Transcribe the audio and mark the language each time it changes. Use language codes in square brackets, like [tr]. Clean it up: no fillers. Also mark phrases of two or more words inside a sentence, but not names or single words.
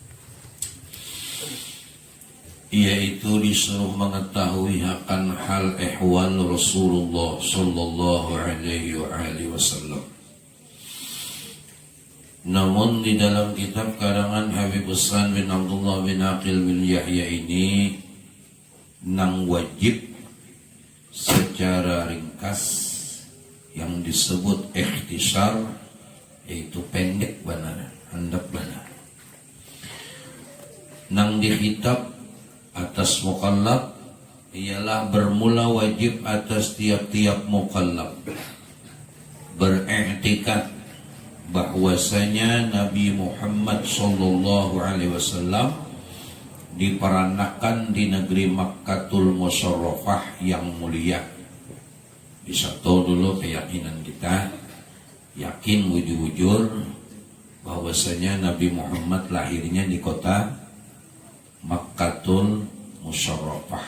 [id] Yaitu disuruh mengetahui akan hal ehwal Rasulullah [ar] صلى الله عليه وسلم. [id] Namun di dalam kitab karangan Habib Usman bin Abdullah bin Aqil bin Yahya ini nang wajib secara ringkas yang disebut ikhtisar, yaitu pendek benar, handap benar. Nang dikitab atas mukallaf ialah bermula wajib atas tiap-tiap mukallaf beriktikad bahwasanya Nabi Muhammad [ar] صلى الله عليه وسلم [id] diperanakan di negeri Makkatul Musyarrafah yang mulia. Bisa tahu dulu keyakinan kita, yakin makin wujud-wujud bahwasanya Nabi Muhammad lahirnya di kota Makkatul Musyarrafah.